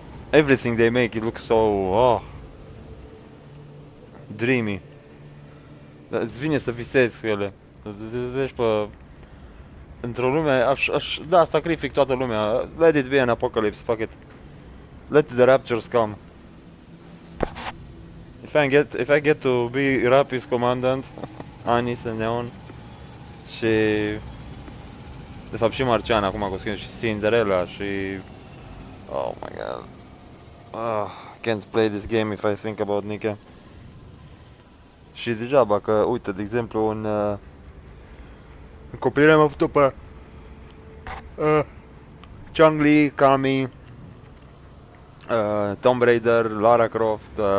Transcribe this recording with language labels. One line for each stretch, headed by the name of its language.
English: Everything they make, it looks so, dreamy.
Romanian: Îți vine să visezi cu ele. Zici pe... Într-o lume, da, sacrific toată lumea.
English: Let it be an apocalypse, fuck it. Let the raptures come. If I get to be Rapis commandant, Anis and Neon
Romanian: și de fapt și Marciana acum cu skin și Cinderella și
English: oh my god. Can't play this game if I think about Nika.
Romanian: Și degeaba că, uite, de exemplu, în copilărie am avut-o pe Chun-Li, Kami, Tomb Raider, Lara Croft,